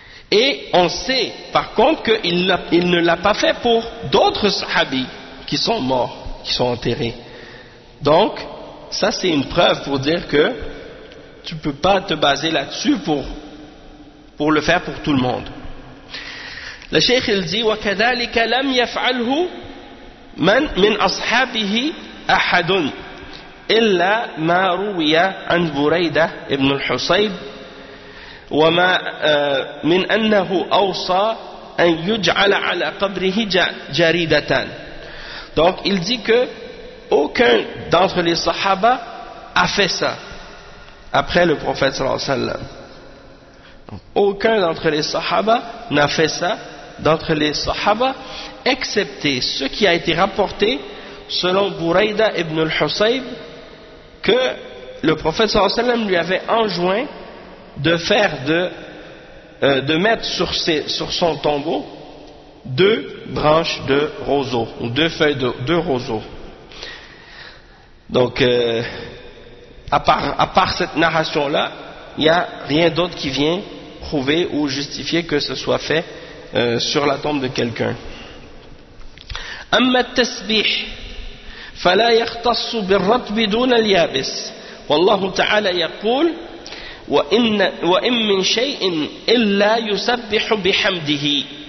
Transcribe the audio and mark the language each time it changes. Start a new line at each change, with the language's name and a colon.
French: Et on sait par contre qu'il ne l'a pas fait pour d'autres sahabis qui sont morts, qui sont enterrés. Donc, ça c'est une preuve pour dire que tu ne peux pas te baser là-dessus pour le faire pour tout le monde. Le cheikh il dit
Arabic: « وَكَذَلِكَ لَمْ يَفْعَلْهُ » من من أصحابه أحد إلا ما روي عن بريدة ابن الحصيب وما من أنه أوصى أن يجعل على قبره جريدة.
French: Donc il dit que aucun d'entre les Sahaba a fait ça après le prophète sallallahu alayhi wa sallam. Aucun d'entre les Sahaba n'a fait ça d'entre les Sahaba, excepté ce qui a été rapporté selon Buraïda ibn al-Husayb, que le prophète sallallahu alayhi wa sallam lui avait enjoint de faire de mettre sur son tombeau deux branches de roseau, ou deux feuilles de roseau. Donc, à part cette narration-là, il n'y a rien d'autre qui vient prouver ou justifier que ce soit fait sur la tombe de quelqu'un.
Arabic: أما التسبيح فلا يختص بالرطب دون اليابس والله تعالى يقول وإن من شيء إلا يسبح بحمده.